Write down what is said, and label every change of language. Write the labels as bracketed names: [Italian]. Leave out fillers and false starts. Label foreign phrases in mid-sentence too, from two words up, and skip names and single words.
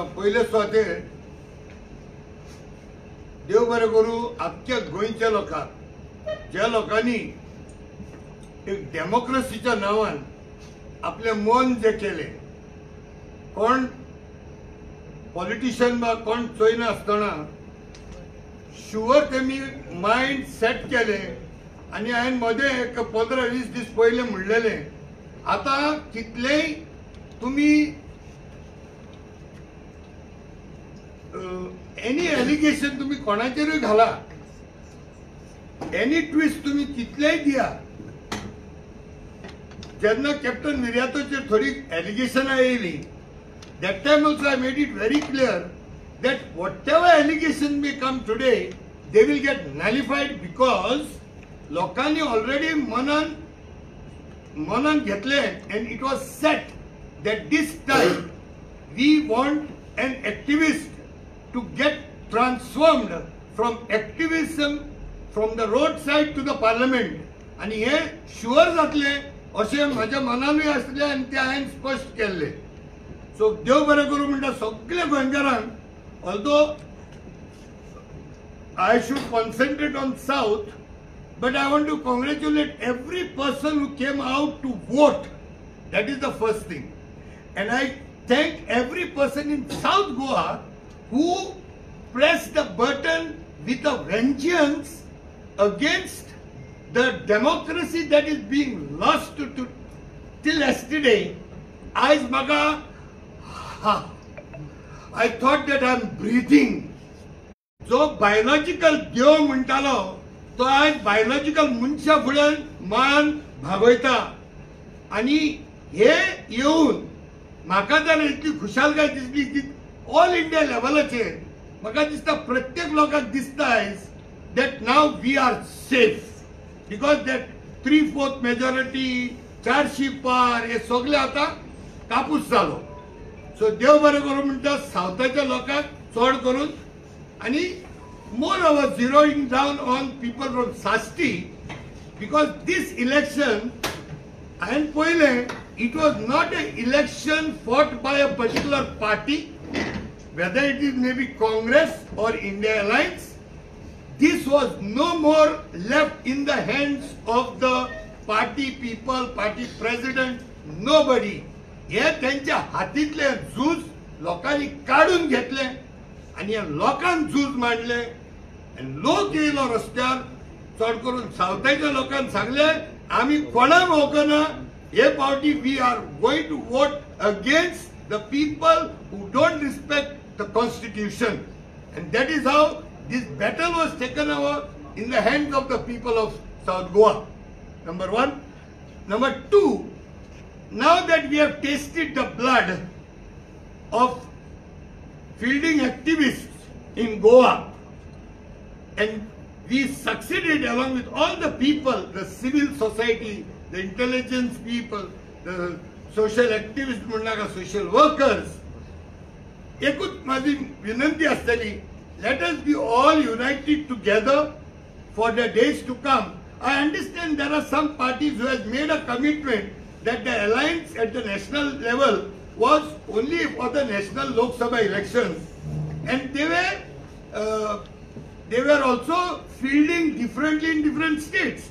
[Konkani] पयले स्वातेर देव बरें करूं आख्ख्या गोंयच्या लोकांक, ज्या लोकांनी एक डेमोक्रेसीच्या नांवान आपले मन जे केले, कोण पॉलिटिशियन बा कोण चोयना आसतना शुअर तेमी [English] mind set [Konkani] केले आणि हांवें मध्ये एक 15-20 दीस पयले म्हणलेले आता कितलेय तुम्ही [English] any allegation [Konkani] तुम्ही कोणाचेरूय घाला, [English] any twist [Konkani] तुम्ही कितलेय दिया, जेन्ना कॅप्टन विर्यातोचेर थोडी एलिगेशनां येयली, [English] that time also I made it very clear that whatever allegation may come today, they will get nullified because लोकांनी already [Konkani] मनान घेतले [English] and it was set that this time we want an activist to get transformed from activism from the roadside to the parliament [Konkani] आणि हे शुअर जातले अशें म्हाज्या मनानूय आसले आनी ते हांवें स्पश्ट केल्ले. सो देव बरें करूं म्हणटा सगळ्या गोंयकारांक, [English] although I should concentrate on South, but I want to congratulate every person who came out to vote. That is the first thing. And I thank every person in South Goa who pressed the button with a vengeance against the democracy that is being lost till yesterday. As maga, I thought that I am breathing. [Konkani] जो बायोलॉजिकल देव म्हणटालो तो आज बायोलॉजिकल मनशा फुड्यान मान भागयता आणि हे येऊन म्हाका जाल्यार इतली खुशालकाय दिसली की ऑल इंडिया लेवलाचेर म्हाका दिसता प्रत्येक लोकांक दिसता आयज [English] that now we are safe because that 3/4 majority [Konkani] 400 पार हे सगळे आता कापूस जालो. सो देव बरें करूं म्हणटा सावथाच्या लोकांक चड करून आणि [English] more of a zeroing down on people from Sasti because this election and poile it was not an election fought by a particular party, whether it is maybe Congress or India Alliance. This was no more left in the hands of the party people, party president, nobody. [Konkani] हे त्यांच्या हातीतले झूज लोकांनी काढून घेतले आणि या लोकांक झूज मांडले आणि लोक येयलो रस्त्यार. चड करून सावथाच्या लोकांक सांगले आम्ही कोणाक वळखना, हे फावटी [English] we are going to vote against the people who don't respect the constitution and that is how this battle was taken over in the hands of the people of South Goa. Number one. Number two, now that we have tasted the blood of fielding activists in Goa and we succeeded along with all the people, the civil society, the intelligence people, the social activists, social workers. [Konkani] एकूच माझी विनंती असतली, [English] let us be all united together for the days to come. I understand there are some parties who has made a commitment that the alliance at the national level was only for the national Lok Sabha elections and they were also fielding differently in different states.